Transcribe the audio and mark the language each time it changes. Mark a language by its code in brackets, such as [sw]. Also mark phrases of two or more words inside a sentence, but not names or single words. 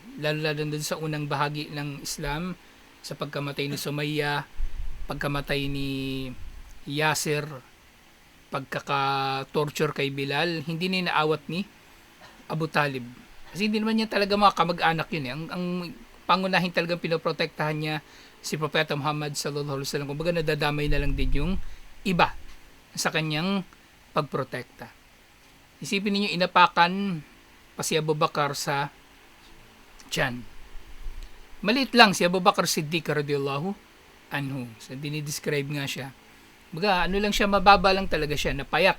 [tl] Lalo dun sa unang bahagi ng Islam, sa pagkamatay ni Sumayya, pagkamatay ni Yasir, pagkaka-torture kay Bilal, hindi na naawat ni Abu Talib. Kasi hindi naman niya talaga mga kamag-anak yun eh. Ang pangunahin talagang pinoprotektahan niya si Propeta Muhammad [ar] صلى الله عليه وسلم. [tl] Kumbaga nadadamay na lang din yung iba sa kanyang pagprotekta. Isipin niyo inapakan pa si Abu Bakar sa tiyan. Maliit lang si Abu Bakar Siddiq [ar] رضي الله عنه. [tl] So dinidescribe nga siya. Baga, lang siya, mababa lang talaga siya, napayat.